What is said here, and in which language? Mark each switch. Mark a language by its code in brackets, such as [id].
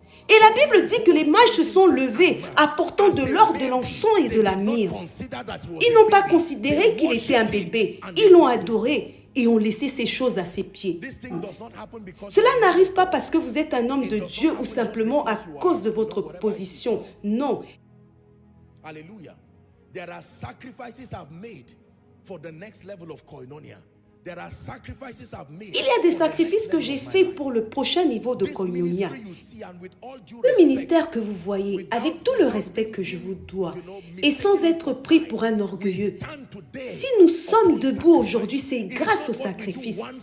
[fr] Et la Bible dit que les mages se sont levés, apportant de l'or, de l'encens et de la myrrhe. Ils n'ont pas considéré qu'il était un bébé. Ils l'ont adoré et ont laissé ces choses à ses pieds. Cela n'arrive pas parce que vous êtes un homme de Dieu ou simplement à cause de votre position. Non. Alléluia. [en] There are sacrifices I've made for the next level of koinonia. [fr] Il y a des sacrifices que j'ai faits pour le prochain niveau de Koinonia. Le ministère que vous voyez, avec tout le respect que je vous dois, et sans être pris pour un orgueilleux, si nous sommes debout aujourd'hui, c'est grâce au sacrifice.